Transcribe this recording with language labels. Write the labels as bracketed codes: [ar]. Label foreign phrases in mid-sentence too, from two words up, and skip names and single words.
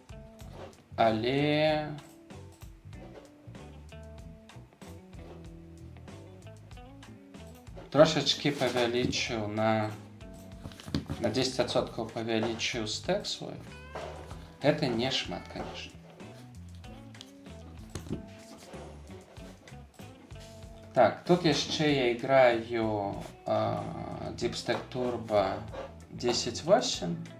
[be] Але трошечки павялічыў на 10% павялічыў стэк свой. Гэта не шмат, [ru] конечно. Так, тут еще я играю Deep Stack Turbo 10.8.